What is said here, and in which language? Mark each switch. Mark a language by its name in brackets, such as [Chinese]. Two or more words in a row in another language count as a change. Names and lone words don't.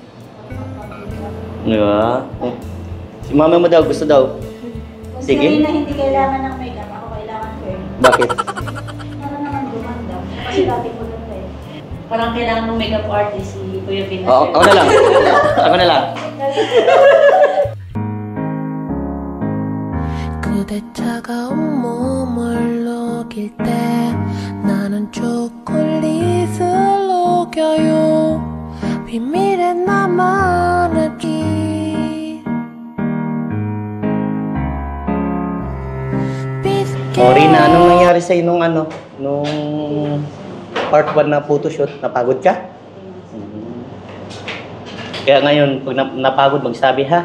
[Filipino] Diba? Oh. Si mama mo daw, gusto daw. Kung Sige. si Rina hindi kailangan ng makeup, ako kailangan ko eh. Bakit? Para naman gumanda. Kasi dati ko lang eh. Parang kailangan ng [English] makeup artist [Filipino] si Kuya Vin. Oo, ako na lang. Ako na lang. [Korean] 그대 차가운 몸을 녹일 때 나는 초콜릿을 녹여요 비밀의 나만의 길 [Filipino] Sorry na, anong nangyari sa'yo nung part 1 na photoshoot? Napagod ka? Kaya ngayon, pag napagod, magsabi ha.